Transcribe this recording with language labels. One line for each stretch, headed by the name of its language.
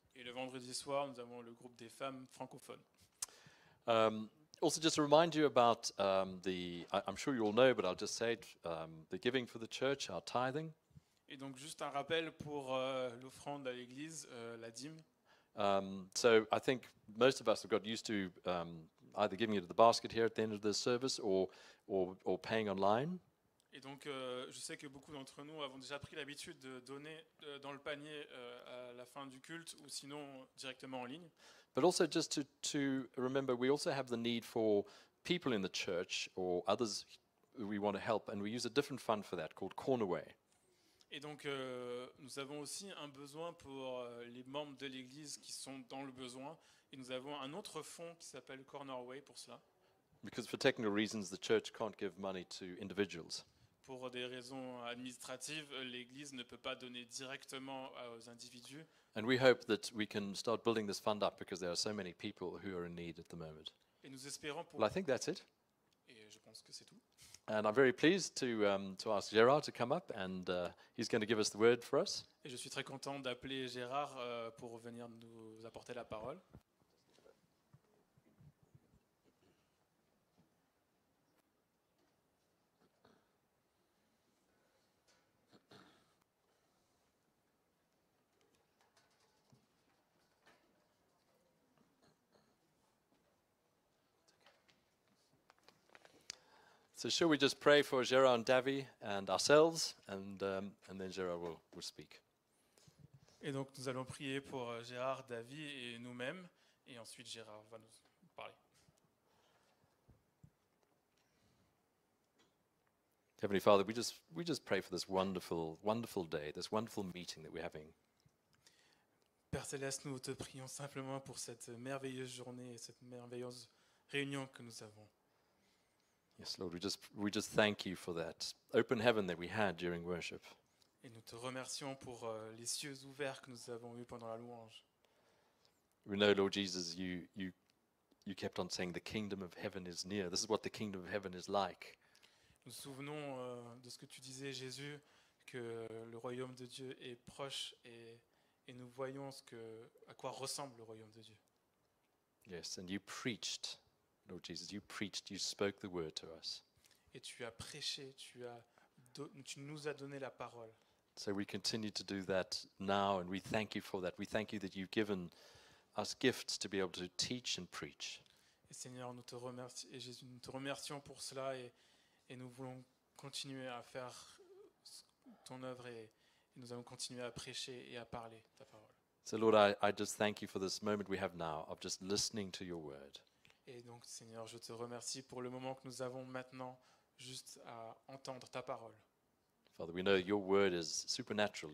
French: Et le vendredi soir, nous avons le groupe des femmes francophones.
English: also just to remind you about I'm sure you all know, but I'll just say it, the giving for the church, our tithing.
French: Et donc juste un rappel pour l'offrande à l'église, la dîme.
English: So I think most of us have got used to either giving it to the basket here at the end of the service or paying online.
French: Et donc je sais que beaucoup d'entre nous avons déjà pris l'habitude de donner dans le panier à la fin du culte ou sinon directement en ligne.
English: But also just to remember, we also have the need for people in the church or others who we want to help, and we use a different fund for that called Cornerway.
French: Et donc nous avons aussi un besoin pour les membres de l'église qui sont dans le besoin. Et nous avons un autre fonds qui s'appelle Cornerway pour cela.
English: Because for technical reasons, the church can't give money to individuals.
French: Pour des raisons administratives, l'Église ne peut pas donner directement aux individus.
English: And we hope that we can start building this fund up because there are so many people who are in need at the moment.
French: Et nous espérons pour...
English: Well, I think that's it.
French: Et je pense que c'est tout.
English: And I'm very pleased to ask Gerard to come up, and he's going to give us the word for us.
French: Et je suis très content d'appeler Gérard pour venir nous apporter la parole.
English: So shall we just pray for Gerard and Davy and ourselves, and then Gerard will speak.
French: Et donc nous allons prier pour Gérard, David et nous-mêmes. Et ensuite Gérard va nous parler.
English: Heavenly Father, we just pray for this wonderful, wonderful day, this wonderful meeting that we're having.
French: Père Céleste, nous te prions simplement pour cette merveilleuse journée et cette merveilleuse réunion que nous avons.
English: Yes, Lord, we just thank you for that open heaven that we had during worship.
French: Et nous te remercions pour les cieux ouverts que nous avons eus pendant la louange.
English: We know, Lord Jesus, you kept on saying the kingdom of heaven is near. This is what the kingdom of heaven is like.
French: Nous nous souvenons de ce que tu disais, Jésus, que le royaume de Dieu est proche et nous voyons à quoi ressemble le royaume de Dieu.
English: Yes, and you preached, Lord Jesus, you spoke the word to us.
French: Et tu as prêché, tu nous as donné la parole.
English: So we continue to do that now, and we thank you for that. We thank you that you've given us gifts to be able to teach and preach.
French: Et Seigneur, nous te remercions, et Jésus, nous te remercions pour cela et nous voulons continuer à faire ton œuvre et nous allons continuer à prêcher et à parler ta parole.
English: So Lord, I just thank you for this moment we have now of just listening to your word.
French: Et donc Seigneur, je te remercie pour le moment que nous avons maintenant juste à entendre ta parole.
English: Father, we know your word is supernatural.